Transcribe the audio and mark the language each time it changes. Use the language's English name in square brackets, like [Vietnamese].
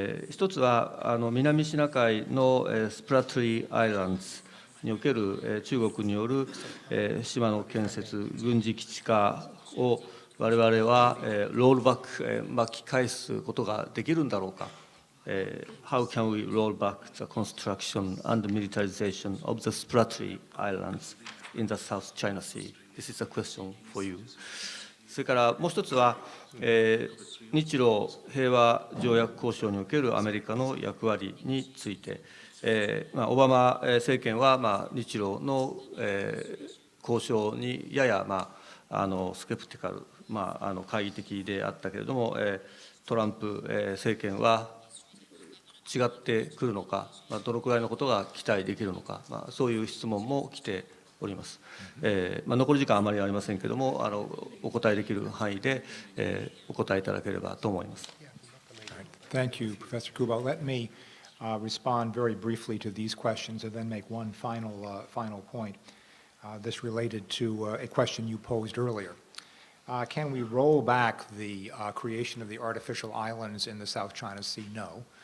[Japanese] 一つは南シナ海のスプラトリー・アイランズにおける中国による島の建設、軍事基地化を我々はロールバック、巻き返すことができるんだろうか。 [English] How can we roll back the construction and militarization of the Spratly Islands in the South China Sea? This is a question for you. [Japanese] それからもう一つは、日露平和条約交渉におけるアメリカの役割について、オバマ政権は、日露の、交渉にやや、スケプティカル、懐疑的であったけれども、トランプ政権は違ってくるのか、どのくらいのことが期待できるのか、そういう質問も来ております。残り時間あまりありませんけれども、お答えできる範囲で、お答えいただければと思います。 [English] Thank you, Professor Kubo. Let me respond very briefly to these questions and then make one final point. This related to a question you posed earlier. Can we roll back the creation of the artificial islands in the South China Sea? No.